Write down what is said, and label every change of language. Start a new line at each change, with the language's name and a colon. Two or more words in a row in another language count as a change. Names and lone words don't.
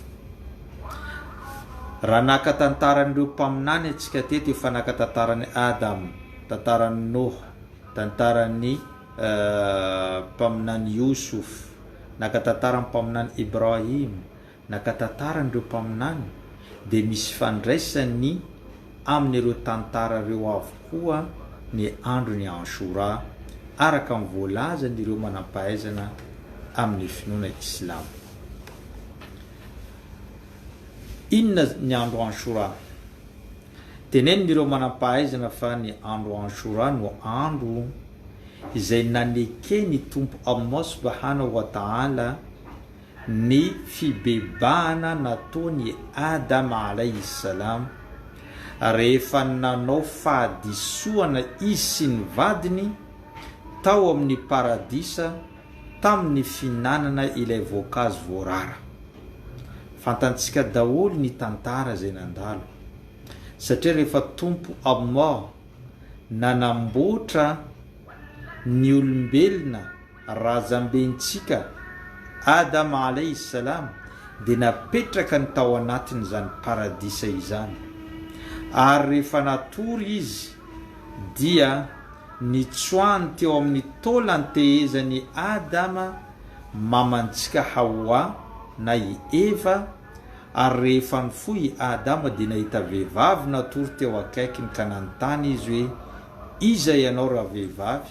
Malagasy: Raha naka tantaran'ireo mpaminany atsika teto efa naka tantaran'ny Adam, tantaran'ny Noh, tantaran'ny mpaminany Yusuf, naka tantaran'ny mpaminany Ibrahim, naka tantaran'ireo mpaminany, de misy fandraisany amin'ireo tantara reo avokoa ny andro ny Ashura araka ny voalazan'ireo manam-pahaizana amin'ny finoana Islam. Inona ny andro Ashura? Tenenin'ireo manam-pahaizana fa ny andro Ashura no andro izay nanekeny Tompo Allah
Arabic: سبحانه وتعالى
Malagasy: ny fibebahana nataony Adam
Arabic: عليه السلام
Malagasy: rehefa nanao fahadisoana izy sy ny vadiny tao amin'ny paradisa tamin'ny finanana ilay voankazo voarara. Fantantsika daholo ny tantara zay nandalo satria rehefa Tompo Allah nanamboatra ny olombelona razambentsika Adam
Arabic: عليه السلام
Malagasy: dia napetraka ny tao anatiny zany paradisa izany, ary rehefa natory izy dia nitsoahany teo amin'ny taolantehezany Adama mamantsika Hawa na i Eva, ary rehefa nifoy Adama dia nahita vehivavy natory teo akaikiny ka nanontany izy hoe iza ianao raha vehivavy?